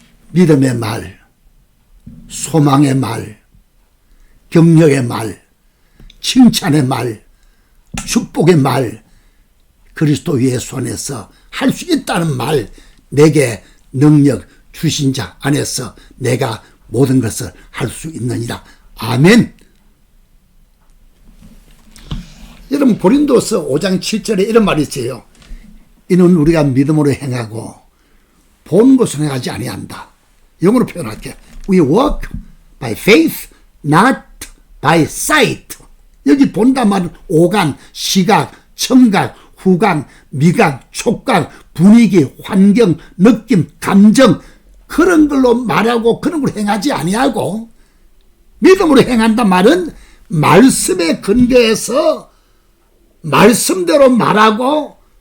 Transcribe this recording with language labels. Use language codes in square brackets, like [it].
[ko] 믿음의 말, 소망의 말, 격려의 말, 칭찬의 말, 축복의 말, 그리스도 예수 안에서 할 수 있다는 말, 내게 능력 주신 자 안에서 내가 모든 것을 할 수 있느니라. 아멘. 여러분, 고린도서 5장 7절에 이런 말이 있어요. 이는 우리가 믿음으로 행하고 본 것으로 행하지 아니한다. 영어로 표현할게. [en] We walk by faith, not by sight. [ko] 여기 본다 말은 오감, 시각, 청각, 후각, 미각, 촉각, 분위기, 환경, 느낌, 감정 그런 걸로 말하고 그런 걸 행하지 아니하고 믿음으로 행한다 말은 말씀에 근거해서 말씀대로 말하고